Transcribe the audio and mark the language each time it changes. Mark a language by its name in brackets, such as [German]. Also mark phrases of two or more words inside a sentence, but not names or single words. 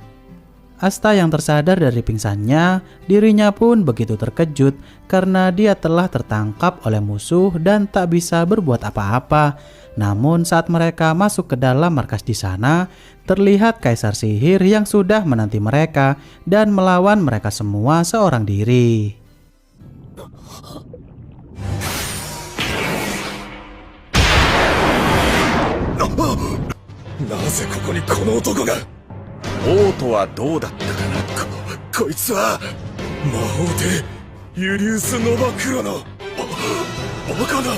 [Indonesian] Asta yang tersadar dari pingsannya, dirinya pun begitu terkejut karena dia telah tertangkap oleh musuh dan tak bisa berbuat apa-apa. Namun saat mereka masuk ke dalam markas di sana, terlihat Kaisar Sihir yang sudah menanti mereka dan melawan mereka semua seorang diri. [Japanese] なぜここにこの男が。王都はどうだったかな。こいつは魔法帝ユリウス・ノバクロのバカだ。